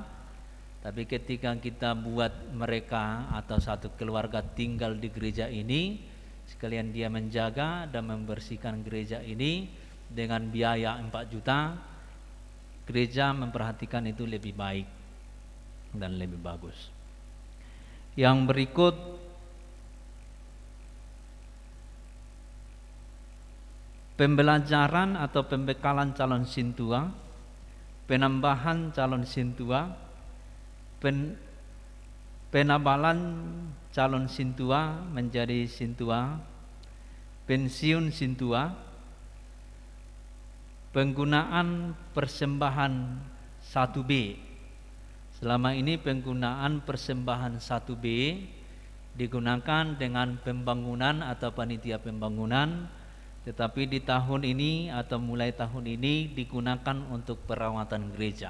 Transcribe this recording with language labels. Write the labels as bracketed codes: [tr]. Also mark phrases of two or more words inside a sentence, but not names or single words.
[id] Tapi ketika kita buat mereka atau satu keluarga tinggal di gereja ini, sekalian dia menjaga dan membersihkan gereja ini dengan biaya 4 juta, gereja memperhatikan itu lebih baik dan lebih bagus. Yang berikut pembelajaran atau pembekalan calon sintua, penambahan calon sintua, penabalan calon sintua menjadi sintua, pensiun sintua, penggunaan persembahan 1B. Selama ini penggunaan persembahan 1B digunakan dengan pembangunan atau panitia pembangunan, tetapi di tahun ini atau mulai tahun ini digunakan untuk perawatan gereja.